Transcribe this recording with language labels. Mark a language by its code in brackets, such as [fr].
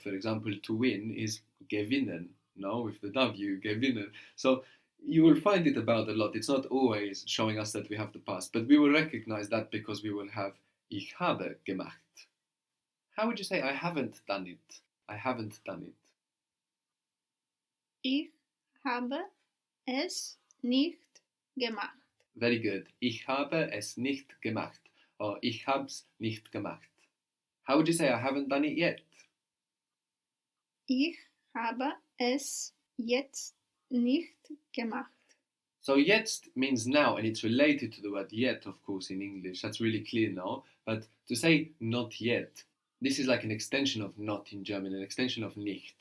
[en] For example, to win is gewinnen, no? With the W, gewinnen. So you will find it about a lot. It's not always showing us that we have the past, but we will recognize that because we will have [de] ich habe gemacht. [en] How would you say I haven't done it? I haven't done it. [de] Ich habe es nicht gemacht. [en] Very good. [de] Ich habe es nicht gemacht. [en] Or [de] ich hab's nicht gemacht. [en] How would you say I haven't done it yet? [de] Ich habe es jetzt nicht gemacht. [en] So jetzt means now, and it's related to the word yet, of course, in English. That's really clear now. But to say not yet, this is like an extension of not in German, an extension of nicht.